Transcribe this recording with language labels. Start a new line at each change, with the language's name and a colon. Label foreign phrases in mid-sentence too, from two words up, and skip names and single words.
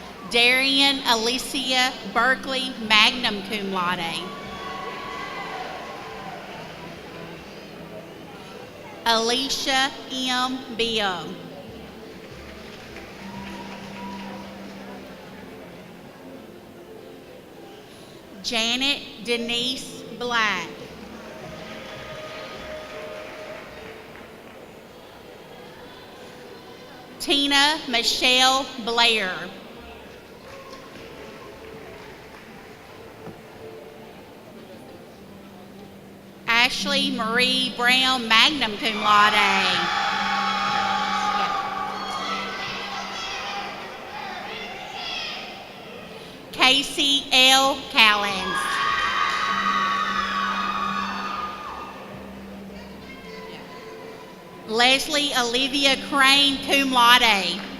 English: Darian Alicia Berkeley,
Latin: magna cum laude.
English: Alicia M. Bill. Janet Denise Black. Tina Michelle Blair. Ashley Marie Brown,
Latin: magna cum laude.
English: Casey L. Callens. Leslie Olivia Crane,
Latin: cum laude.